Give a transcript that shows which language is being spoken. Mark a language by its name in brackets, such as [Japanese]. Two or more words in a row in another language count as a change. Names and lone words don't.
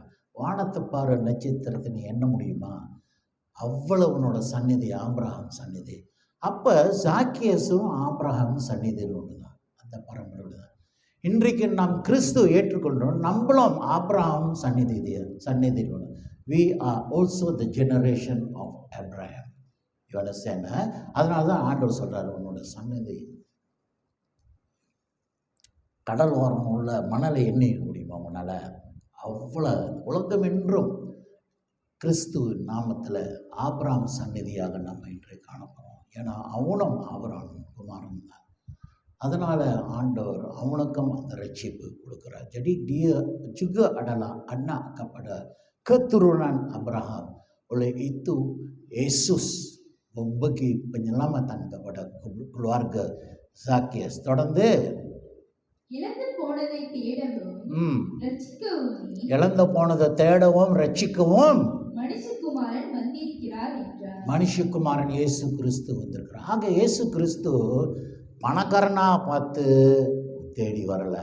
[Tamil] வானத்தை பாரு, நட்சத்திரத்தை நீ எண்ண முடியுமா? அவ்வளவு உன்னோட சந்நிதி ஆபிரகாம் சந்நிதி. அப்போ சாக்கியஸும் ஆபிரகாம் சந்நிதியில் ஒன்று தான், அந்த பரம்பரையில் தான். இன்றைக்கு நாம் கிறிஸ்து ஏற்றுக்கொண்டோம், நம்மளும் ஆபிரகாம் சந்நிதியில் ஒன்று. [English] We are also the generation of Abraham. You understand? [Tamil] அதனால தான் ஆண்டவர் சொல்கிறார், உன்னோட சந்நிதி கடல் ஓரம் உள்ள மணலை எண்ணி முடியுமா உன்னால்? அவ்வளோ உலகம் என்றும் கிறிஸ்து நாமத்தில் ஆபிரகாம் சந்நிதியாக நம்ம இன்று காணப்படுறோம். ஏன்னா அவனும் ஆபிரகாம் குமாரன் தான். அதனால் ஆண்டவர் அவனுக்கும் அந்த ரட்சிப்பு கொடுக்குறார். [Malay] Jadi dia juga adalah anak kepada keturunan Abraham. Oleh itu Yesus memberi penyelamatan kepada keluarga Zakias. [Tamil] தொடர்ந்து இழந்து போனதை தேடவும் ரட்சிக்கவும், இழந்து போனதை தேடவும் ரட்சிக்கவும் மனுஷகுமாரன் வந்திருக்கிறார் என்றார். மனுஷகுமாரன் இயேசு கிறிஸ்து வந்திருக்கிறார். ஆக இயேசு கிறிஸ்து பணக்காரனாக பார்த்து தேடி வரலை.